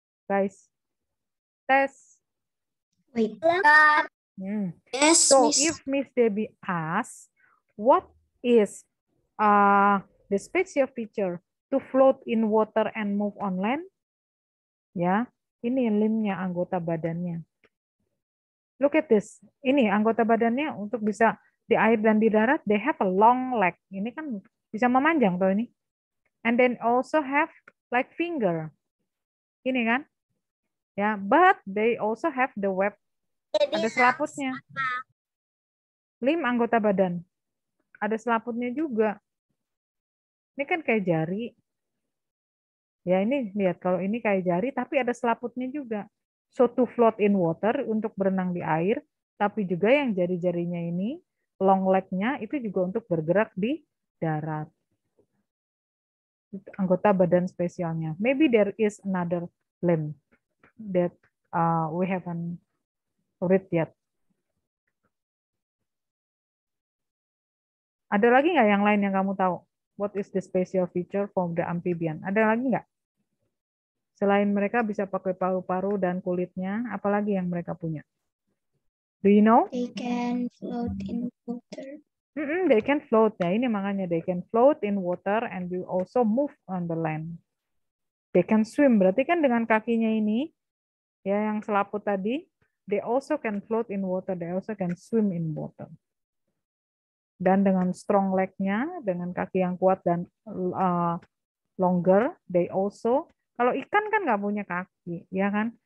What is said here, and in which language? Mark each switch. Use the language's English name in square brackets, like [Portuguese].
[English] Guys. Tes. Wait. Yes, So Miss. if Miss Debbie asks, what is the special feature to float in water and move on land? [Indonesian] Ya, ini limbnya, anggota badannya. [English] Look at this. [Indonesian] Ini anggota badannya untuk bisa di air dan di darat, [English] they have a long leg. [Indonesian] Ini kan bisa memanjang tuh ini. [English] And then also have like finger. Ini kan? Ya, but they also have the web. [Indonesian] Ada selaputnya. Limb anggota badan. Ada selaputnya juga. Ini kan kayak jari. Ya ini lihat, kalau ini kayak jari tapi ada selaputnya juga. [English] So to float in water, [Indonesian] untuk berenang di air, tapi juga yang jari-jarinya ini, long leg-nya itu juga untuk bergerak di darat. Anggota badan spesialnya. [English] Maybe there is another limb that we haven't read yet. [Indonesian] Ada lagi nggak yang lain yang kamu tahu? [English] What is the special feature from the amphibian? [Indonesian] Ada lagi nggak? Selain mereka bisa pakai paru-paru dan kulitnya, apalagi yang mereka punya? [English] Do you know? They can float in water. They can float. [Indonesian] Ya, ini makanya [English] they can float in water and will also move on the land. They can swim. [Indonesian] Berarti kan dengan kakinya ini, ya yang selaput tadi, [English] they also can float in water. They also can swim in water. [Indonesian] Dan dengan strong leg-nya, dengan kaki yang kuat dan longer, they also, kalau ikan kan nggak punya kaki, ya kan?